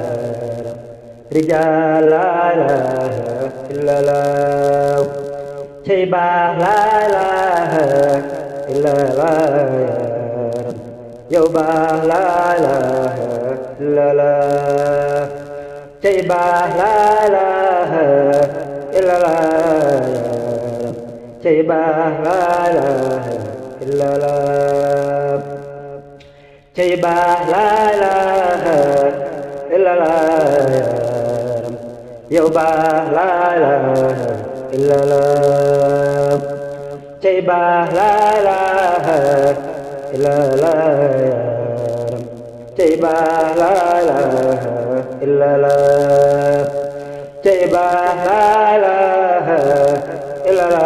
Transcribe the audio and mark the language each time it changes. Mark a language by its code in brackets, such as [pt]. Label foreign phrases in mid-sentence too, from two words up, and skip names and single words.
[ar] رجال لا إله إلا الله شيبا لا إله إلا الله يوبا لا إله إلا الله شيبا لا إله إلا الله شيبا لا إله إلا الله شيبا لا إله إلا الله يوبا لا إله إلا الله [wo] cey baax la [ar] إله إلا Allah [wo] cey baax la [ar] إله إلا الله [wo] cey baax la [ar] إله إلا